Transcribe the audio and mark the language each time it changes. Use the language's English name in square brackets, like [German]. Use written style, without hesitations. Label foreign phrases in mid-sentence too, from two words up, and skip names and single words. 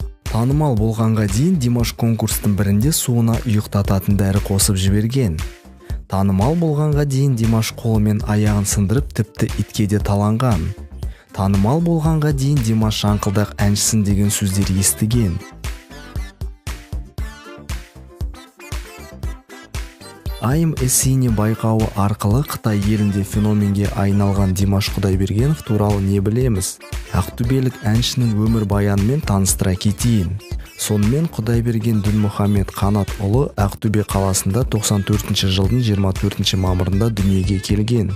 [Kazakh] Танымал болғанға дейін Димаш конкурстың бірінде суына ұйықтататын дәрі қосып жіберген. Танымал болғанға дейін Димаш қолымен аяғын сындырып, тіпті итке де таланған. Танымал болғанға дейін Димаш шаңқылдақ әншісін деген сөздер естіген. I'm a Cine байқауы арқылы Қытай елінде феноменге айналған Димаш Құдайбергенов туралы не білеміз? Ақтөбелік әншінің өмір баянымен таныстыра кетейін. Сонымен Құдайберген Дінмұхамед Қанат ұлы Ақтөбе қаласында 94 жылдың 24 мамырында дүниеге келген.